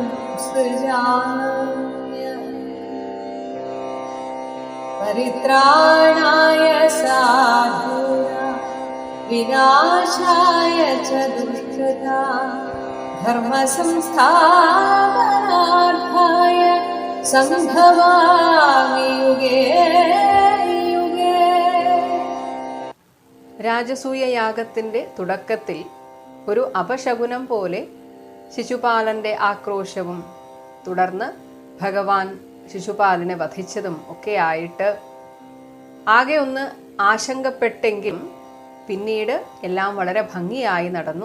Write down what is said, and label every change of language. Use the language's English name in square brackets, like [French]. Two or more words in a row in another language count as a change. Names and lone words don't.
[Sanskrit] सृजाम्यहम् परित्राणाय साधूनां विनाशाय च दुष्कृतां धर्मसंस्थापनार्थाय सम्भवामि युगे युगे. [Malayalam] രാജസൂയ യാഗത്തിന്റെ തുടക്കത്തിൽ ഒരു അപശകുനം പോലെ ശിശുപാലന്റെ ആക്രോശവും തുടർന്ന് ഭഗവാൻ ശിശുപാലനെ വധിച്ചതും ഒക്കെ ആയിട്ട് ആകെ ഒന്ന് ആശങ്കപ്പെട്ടെങ്കിലും പിന്നീട് എല്ലാം വളരെ ഭംഗിയായി നടന്നു.